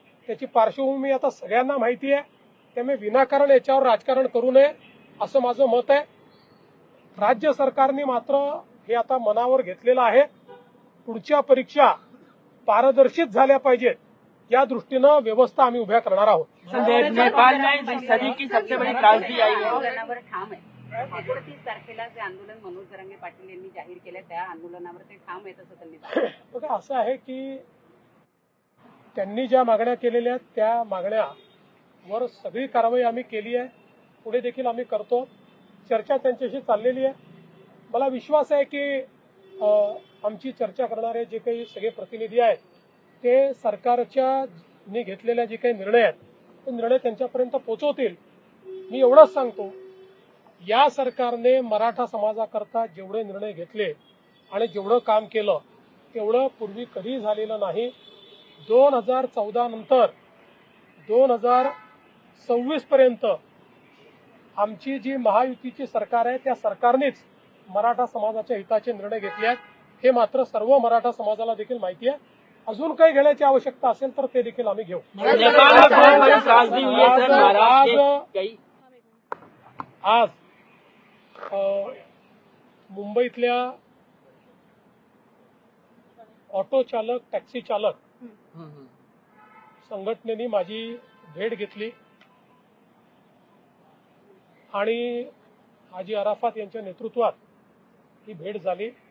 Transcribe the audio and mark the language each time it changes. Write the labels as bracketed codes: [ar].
[mr] त्याची पार्श्वभूमी आता सगळ्यांना माहिती आहे. त्यामुळे विनाकारण याच्यावर राजकारण करू नये असं माझं मत आहे. राज्य सरकारने मात्र हे आता मनावर घेतलेलं आहे. पुढच्या परीक्षा पारदर्शित झाल्या पाहिजेत या दृष्टीनं व्यवस्था आम्ही उभ्या करणार आहोत. [hi] संजय, नेपाल में इस सदी की सबसे बड़ी त्रासदी आई है. [mr] आंदोलनावर ठाम आहे. 29 तारखेला जे आंदोलन मनोज जरांगे पाटील यांनी जाहीर केलं त्या आंदोलनावर ते ठाम आहेत असं त्यांनी सांगितलं. बघा, असं आहे की त्यांनी ज्या मागण्या केलेल्या आहेत त्या मागण्यावर सगळी कारवाई आम्ही केली आहे. पुढे देखील आम्ही करतो. चर्चा त्यांच्याशी चाललेली आहे. मला विश्वास आहे की आमची चर्चा करणारे जे काही सगळे प्रतिनिधी आहेत ते सरकारच्या घेतलेल्या जे काही निर्णय आहेत ते निर्णय त्यांच्यापर्यंत पोहोचवतील. मी एवढंच सांगतो, या सरकारने मराठा समाजाकरता जेवढे निर्णय घेतले आणि जेवढं काम केलं तेवढं पूर्वी कधी झालेलं नाही. 2014 नंतर 2026 पर्यंत आमची जी महायुतीची सरकार आहे त्या सरकारनेच मराठा समाजाच्या हिताचे निर्णय घेतले आहेत. हे मात्र सर्व मराठा समाजाला देखील माहिती आहे. अजून काही घेण्याची आवश्यकता असेल तर ते देखील आम्ही घेऊ. [hi] नेपाल में बहुत बड़ी त्रासदी हुई है सर. महाराष्ट्र के कई [mr] आज मुंबईतल्या ऑटो चालक, टॅक्सी चालक संघटनेने माझी भेट घेतली आणि हाजी अराफात यांच्या नेतृत्वात ही भेट झाली.